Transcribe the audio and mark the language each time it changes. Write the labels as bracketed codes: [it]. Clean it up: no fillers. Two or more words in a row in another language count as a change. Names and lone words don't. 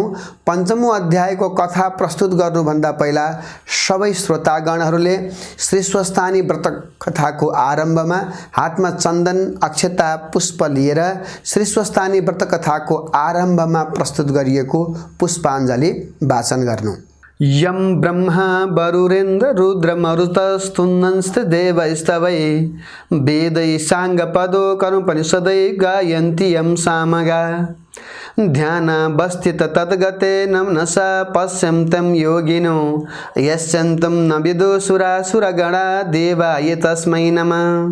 [ne] पञ्चमौं अध्यायको कथा प्रस्तुत गर्नुभन्दा पहिला सबै श्रोतागणहरूले श्री स्वस्तानी व्रत कथाको आरम्भमा हातमा चन्दन, अक्षता, पुष्प लिएर श्री स्वस्तानी व्रत कथाको आरम्भमा प्रस्तुत गरिएको पुष्पाञ्जली वाचन गर्नु। [sa] यम ब्रह्मा वरुरेन्द्र रुद्र मरुतस्तुन्नंस्त देवैस्तवै वेदै साङ्गपदो कर्मोपनिषदै गायन्ति यं सामगा ध्यानावस्थित तद्गते नमनसा पश्यन्तं योगिनो यश्चन्तं न विदुषुरासुरगणा देवाय तस्मै नमः।